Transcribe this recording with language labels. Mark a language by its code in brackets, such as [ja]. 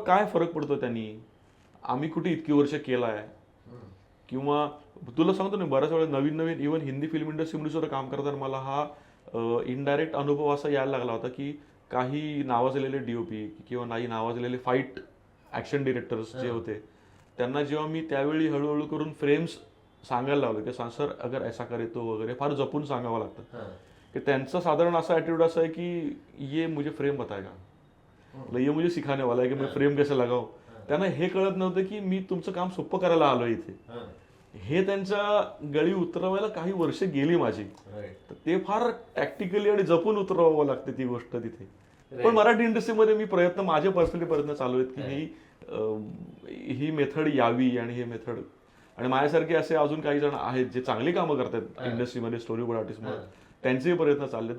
[mr] काय फरक पडतो त्यांनी, आम्ही कुठे इतकी वर्ष केलाय, किंवा तुला सांगतो ना बऱ्याच वेळा नवीन नवीन इव्हन हिंदी फिल्म इंडस्ट्रीमध्ये सुद्धा काम करताना मला हा इनडायरेक्ट अनुभव असा यायला लागला होता की काही नावाजलेले डीओपी किंवा नाही नावाजलेले फाईट ऍक्शन डिरेक्टर्स जे होते, त्यांना जेव्हा मी त्यावेळी हळूहळू करून फ्रेम्स सांगायला लावलं की सर [hi] अगर ऐसा करे तो [mr] वगैरे, फार जपून सांगावं लागतं. की त्यांचा साधारण असा ॲटिट्यूड असा आहे की [hi] ये मुझे फ्रेम बताएगा, ये मुझे सिखाने वाला है की मैं फ्रेम कैसे लगाऊ. [mr] त्यांना हे कळत नव्हतं की मी तुमचं काम सोपं करायला आलोय इथे. हे त्यांच्या गळी उतरवायला काही वर्ष गेली माझी. तर ते फार टॅक्टिकली आणि जपून उतरवावं लागते ती गोष्ट तिथे. पण मराठी इंडस्ट्रीमध्ये मी माझे पर्सनली प्रयत्न चालू आहेत की ही मेथड यावी, आणि हे मेथड, आणि माझ्यासारखे असे अजून काही जण आहेत जे चांगली कामं करतात इंडस्ट्रीमध्ये, स्टोरी बोर्ड आर्टिस्ट म्हणून, त्यांचेही प्रयत्न चाललेत.